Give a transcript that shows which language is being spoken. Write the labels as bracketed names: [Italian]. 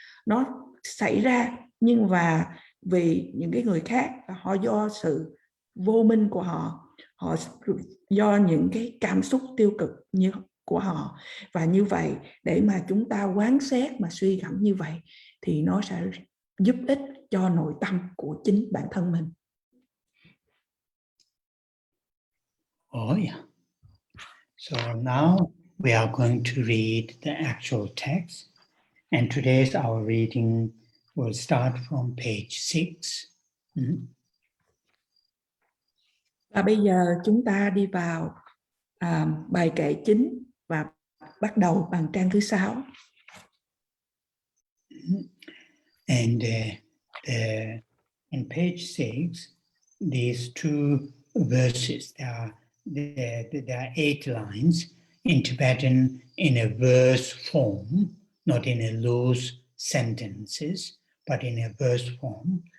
[Vietnamese] Nó xảy ra, nhưng mà vì những cái người khác, họ do sự vô minh của họ do những cái cảm xúc tiêu cực như của họ. Và như vậy để mà chúng ta quán xét mà suy gẫm như vậy thì nó sẽ giúp ích cho nội tâm của chính bản thân mình. [English] Oh yeah. So now we are going to read the actual text, and today's our reading will start from page 6. [Vietnamese] Và bây giờ chúng ta đi vào bài kệ chính và bắt đầu bằng trang thứ 6. [English] And in page 6, these two verses, there are 8 lines in Tibetan in a verse form, not in a loose sentences, but in a verse form.